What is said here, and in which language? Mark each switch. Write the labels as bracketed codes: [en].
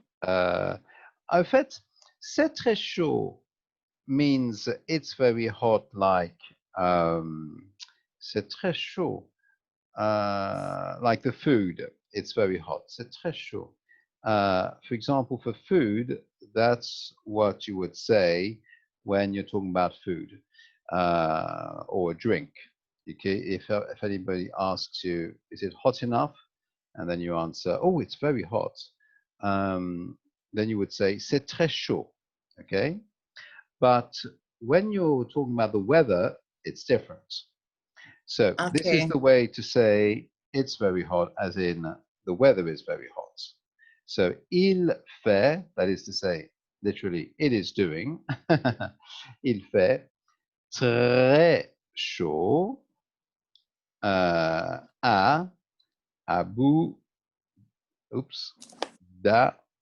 [fr] En fait, c'est très chaud [en] means it's very hot, like [fr] c'est très chaud. [en] Like the food, it's very hot. [fr] C'est très chaud. [en] For example, for food, that's what you would say when you're talking about food or a drink. Okay, if anybody asks you, is it hot enough? And then you answer, oh, it's very hot. Then you would say, [fr] c'est très chaud. [en] Okay, but when you're talking about the weather, it's different. So this is Okay. the way to say it's very hot, as in the weather is very hot. So il fait, that is to say, literally, it is doing. [fr] Il fait très chaud à Abu, oops, Dhabi.